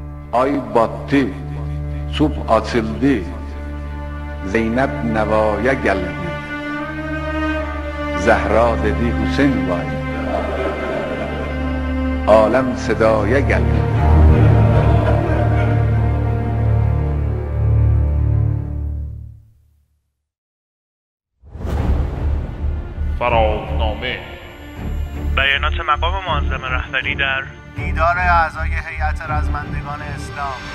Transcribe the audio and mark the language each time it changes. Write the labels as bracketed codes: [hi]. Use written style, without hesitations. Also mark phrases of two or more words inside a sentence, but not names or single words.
[tr] Ay battı, subh açıldı, Zeynep nevaya geldi. Zehra dedi Hüseyin vay, alem sedaya geldi. [fa] فرازنامه بیانات مقام معظم رهبری در دیدار اعضای هیئت رزمندگان اسلام.